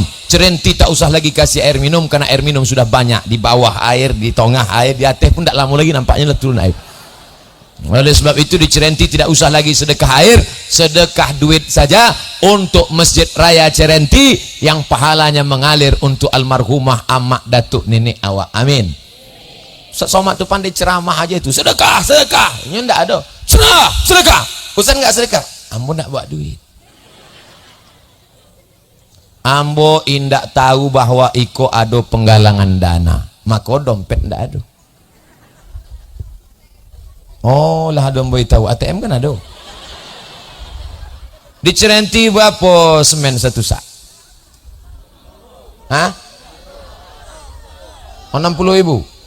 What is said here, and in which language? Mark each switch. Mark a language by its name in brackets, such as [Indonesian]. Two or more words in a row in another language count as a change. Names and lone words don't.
[Indonesian] Cirenti tak usah lagi kasih air minum karena air minum sudah banyak. Di bawah air, di tengah air, di atas pun tak lama lagi nampaknya turun air. Oleh sebab itu di Cirenti tidak usah lagi sedekah air, sedekah duit saja untuk Masjid Raya Cirenti yang pahalanya mengalir untuk almarhumah [Minangkabau] amak datuk nenek awak. [Indonesian] Amin. Ustaz Somad tu pandai ceramah aja itu, sedekah, sedekah. Ini enggak ada. Sedekah. Ustaz enggak sedekah. [Minangkabau] Ambo nak buat duit. Ambo indak tahu bahwa iko ada penggalangan dana, maka dompet ndak ada. Oh lah, ada ambo tahu ATM kan ada. [Indonesian] Di Cirenti berapa semen satu sak? 60.000?